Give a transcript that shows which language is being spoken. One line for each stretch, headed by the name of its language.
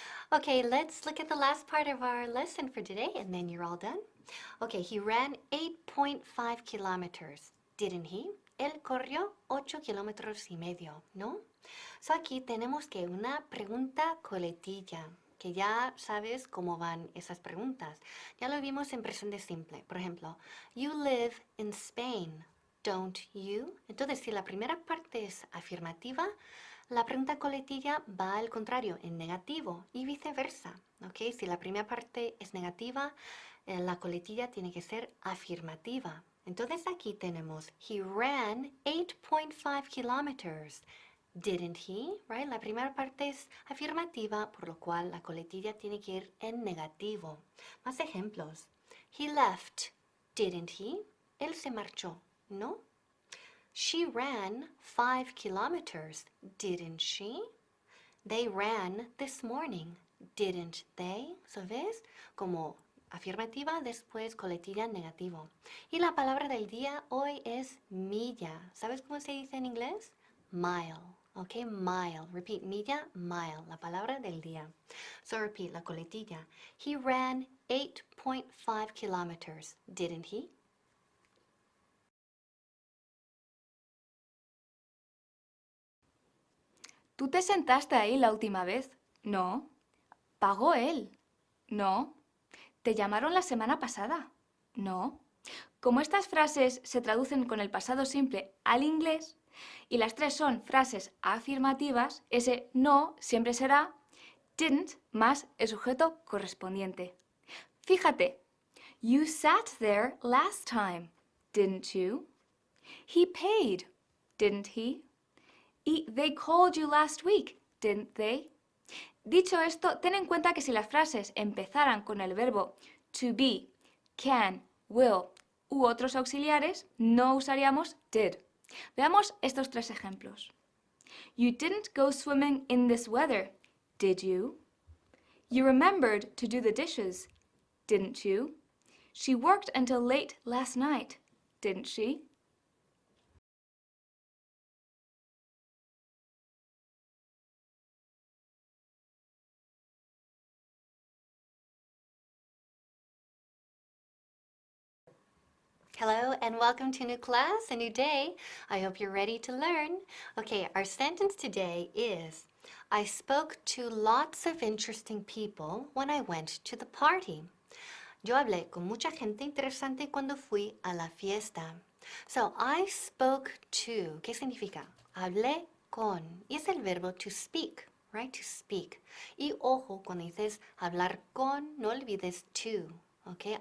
English: Okay, let's look at the last part of our lesson for today, and then you're all done. Okay, he ran 8.5 kilometers, didn't he?
Spanish: Él corrió 8,5 kilómetros, ¿no? So aquí tenemos que una pregunta coletilla, que ya sabes cómo van esas preguntas. Ya lo vimos en presente simple. Por ejemplo,
English: you live in Spain, don't you?
Spanish: Entonces, si la primera parte es afirmativa, la pregunta coletilla va al contrario, en negativo y viceversa. ¿Ok? Si la primera parte es negativa, la coletilla tiene que ser afirmativa. Entonces aquí tenemos,
English: he ran 8.5 kilometers. Didn't he? Right?
Spanish: La primera parte es afirmativa, por lo cual la coletilla tiene que ir en negativo. Más ejemplos.
English: He left. Didn't he?
Spanish: Él se marchó, ¿no?
English: She ran 5 kilometers, didn't she? They ran this morning, didn't they?
Spanish: So, ¿ves? Como afirmativa, después coletilla negativo. Y la palabra del día hoy es milla. ¿Sabes cómo se dice en inglés?
English: Mile. Ok, mile. Repeat, milla, mile.
Spanish: La palabra del día.
English: So repeat,
Spanish: la coletilla.
English: He ran 8.5 kilometers, didn't he?
Spanish: ¿Tú te sentaste ahí la última vez? No. ¿Pagó él? No. ¿Te llamaron la semana pasada? No. Como estas frases se traducen con el pasado simple al inglés y las tres son frases afirmativas, ese no siempre será didn't más el sujeto correspondiente. Fíjate,
English: you sat there last time, didn't you? He paid, didn't he? Y they called you last week, didn't they?
Spanish: Dicho esto, ten en cuenta que si las frases empezaran con el verbo to be, can, will u otros auxiliares, no usaríamos did. Veamos estos tres ejemplos.
English: You didn't go swimming in this weather, did you? You remembered to do the dishes, didn't you? She worked until late last night, didn't she? Hello and welcome to a new class, a new day. I hope you're ready to learn. Okay, our sentence today is, I spoke to lots of interesting people when I went to the party.
Spanish: Yo hablé con mucha gente interesante cuando fui a la fiesta.
English: So, I spoke to,
Spanish: ¿qué significa? Hablé con, y es el verbo
English: to speak, right? To speak.
Spanish: Y ojo, cuando dices hablar con, no olvides to, okay?